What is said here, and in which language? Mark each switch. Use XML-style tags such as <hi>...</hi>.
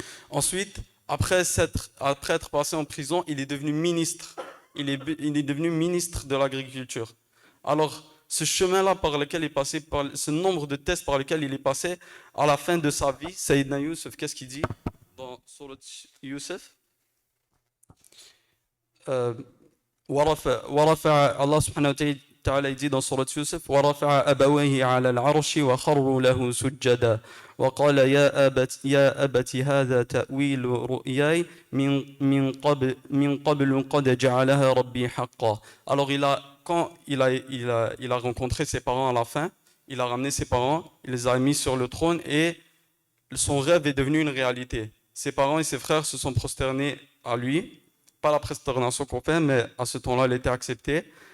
<fr>Ensuite, après être passé en prison, il est devenu ministre. Il est devenu ministre de l'agriculture. Alors, ce chemin-là par lequel il est passé, ce nombre de tests par lesquels il est passé, à la fin de sa vie, Sayyidina Youssef, qu'est-ce qu'il dit dans Surat Youssef? Allah subhanahu wa ta'ala dit dans Surat Yusuf</fr> <ar>ورفع أبويه على العرش وخروا له سجدا وقال يا أبت هذا تأويل رؤياي من قبل قد جعلها ربي حقا.</ar> <fr>Alors quand il a rencontré ses parents à la fin, il a ramené ses parents, il les a mis sur le trône et son rêve est devenu une réalité. Ses parents et ses frères se sont prosternés à lui. Pas la prosternation qu'on fait, mais à ce temps-là, elle était acceptée.</fr>